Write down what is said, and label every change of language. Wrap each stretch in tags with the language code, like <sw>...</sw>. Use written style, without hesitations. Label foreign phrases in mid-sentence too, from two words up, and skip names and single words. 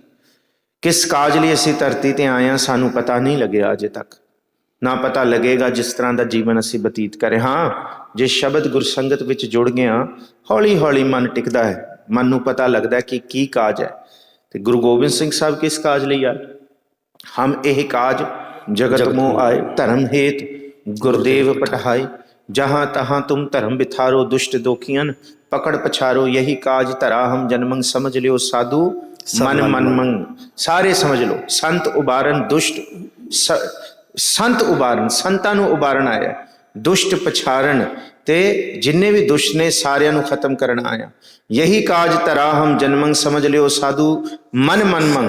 <pa>ਕਿਸ ਕਾਜ ਲਈ ਅਸੀਂ ਧਰਤੀ ਤੇ ਆਏ ਹਾਂ ਸਾਨੂੰ ਪਤਾ ਨਹੀਂ ਲੱਗਿਆ ਅਜੇ ਤੱਕ, ਨਾ ਪਤਾ ਲੱਗੇਗਾ ਜਿਸ ਤਰ੍ਹਾਂ ਦਾ ਜੀਵਨ ਅਸੀਂ ਬਤੀਤ ਕਰੇ। ਹਾਂ, ਜੇ ਸ਼ਬਦ ਗੁਰਸੰਗਤ ਵਿੱਚ ਜੁੜ ਗਏ ਹਾਂ, ਹੌਲੀ ਹੌਲੀ ਮਨ ਟਿਕਦਾ ਹੈ, ਮਨ ਨੂੰ ਪਤਾ ਲੱਗਦਾ ਕਿ ਕੀ ਕਾਜ ਹੈ। ਤੇ ਗੁਰੂ ਗੋਬਿੰਦ ਸਿੰਘ ਸਾਹਿਬ ਕਿਸ ਕਾਜ ਲਈ ਆਏ?</pa> <bra>ਹਮ ਇਹ ਕਾਜ ਜਗਤ ਮੋਹ ਆਏ, ਧਰਮ ਹੇਤ ਗੁਰਦੇਵ ਪਠਾਏ। जहाँ तहाँ तुम धर्म बिथारो, दुष्ट दोखियन पकड़ पछारो। यही काज धरा हम जन्मंग, समझ लियो साधु ਮਨ ਮਨ ਮੰਗ।</bra> <pa>ਸਾਰੇ ਸਮਝ ਲਓ,</pa> <bra>ਸੰਤ ਉਬਾਰਨ ਦੁਸ਼ਟ, ਸੰਤ ਉਬਾਰਨ,</bra> <pa>ਸੰਤਾਂ ਨੂੰ ਉਬਾਰਨ ਆਇਆ,</pa> <bra>ਦੁਸ਼ਟ ਪਛਾਰਨ,</bra> <pa>ਤੇ ਜਿੰਨੇ ਵੀ ਦੁਸ਼ਟ ਨੇ ਸਾਰਿਆਂ ਨੂੰ ਖਤਮ ਕਰਨ ਆਇਆ।</pa> <bra>ਯਹੀ ਕਾਜ ਧਰਾ ਹਮ ਜਨਮੰਗ, ਸਮਝ ਲਿਓ ਸਾਧੂ ਮਨ ਮਨ ਮੰਗ।</bra>